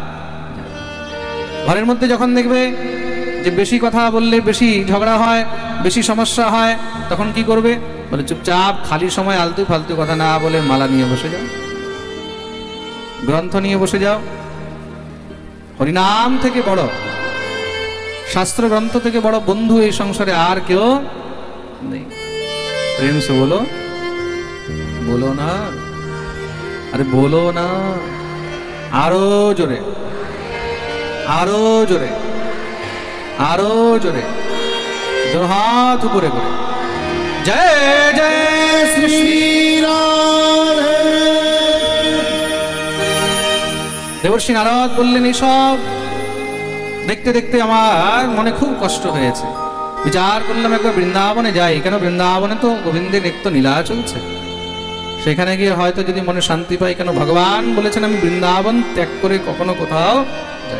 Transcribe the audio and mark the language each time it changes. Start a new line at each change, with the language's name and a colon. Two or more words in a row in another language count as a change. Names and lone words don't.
Bangla: ঘরের মধ্যে যখন দেখবে যে বেশি কথা বললে বেশি ঝগড়া হয়, বেশি সমস্যা হয়, তখন কি করবে? বলে চুপচাপ খালি সময় আলতু ফালতু কথা না বলে মালা নিয়ে বসে যাও, গ্রন্থ নিয়ে বসে যাও। হরিনাম থেকে বড়, শাস্ত্র গ্রন্থ থেকে বড় বন্ধু এই সংসারে আর কেউ নেই।
Hindi: प्रेम से बोलो, बोलो ना, अरे बोलो ना,
Bangla: আরো জোরে, আরো জোরে, আরো জোরে,
Hindi: दोनों हाथ ऊपर करे, जय जय श्री राधे।
Bangla: দেবর্ষি নারদ বললেন এই সব দেখতে দেখতে আমার মনে খুব কষ্ট হয়েছে। বিচার করলাম একবার বৃন্দাবনে যাই, কেন বৃন্দাবনে তো গোবিন্দের নিত্য লীলা চলছে, সেখানে গিয়ে হয়তো যদি মনে শান্তি পাই। কেন ভগবান বলেছেন আমি বৃন্দাবন ত্যাগ করে কখনো কোথাও যাই।